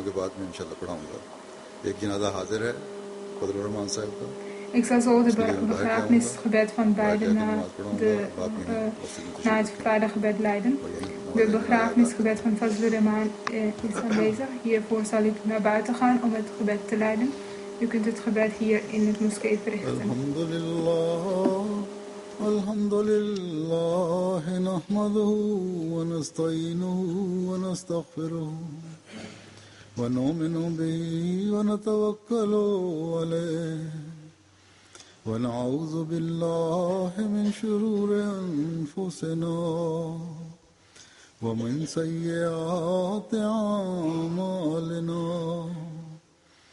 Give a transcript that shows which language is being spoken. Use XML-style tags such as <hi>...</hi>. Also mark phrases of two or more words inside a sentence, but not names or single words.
<nl>Ik zal zo de begrafenisgebed van beiden na het vrijdaggebed leiden. De begrafenisgebed van Fazlur Rahman is aanwezig. Hiervoor zal ik naar buiten gaan om het gebed te leiden. U kunt het gebed hier in het moskee verrichten.</nl> <ar>الحمد لله، نحمده ونستعينه ونستغفره ونؤمن به ونتوكل عليه ونعوذ بالله من شرور أنفسنا ومن سيئات أعمالنا.</ar>